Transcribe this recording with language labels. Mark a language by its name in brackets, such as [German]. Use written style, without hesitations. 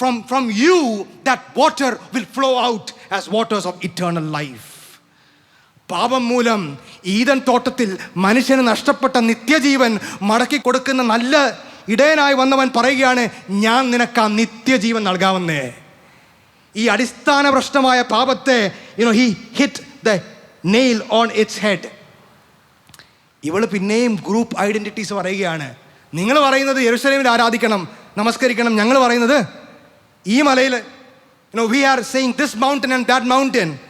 [English] From you that water will flow out as waters of eternal life. [Malayalam] പാപം മൂലം Eden തോട്ടത്തിൽ മനുഷ്യന് നഷ്ടപ്പെട്ട നിത്യജീവൻ മടക്കി കൊടുക്കുന്ന നല്ല ഇടയനായി വന്നവൻ പറയുകയാണ്, ഞാൻ നിനക്ക് ആ നിത്യജീവൻ നൽകാമെന്നേ. ഈ അടിസ്ഥാന പ്രശ്നമായ പാപത്തെ [English] he hit the nail on its head. [Malayalam] ഇവള് പിന്നെയും ഗ്രൂപ്പ് ഐഡന്റിറ്റീസ് പറയുകയാണ്. നിങ്ങൾ പറയുന്നത് യെരൂശലേമിൽ ആരാധിക്കണം, നമസ്കരിക്കണം. ഞങ്ങൾ പറയുന്നത് ഈ മലയിൽ, [English] we are saying this mountain and that mountain.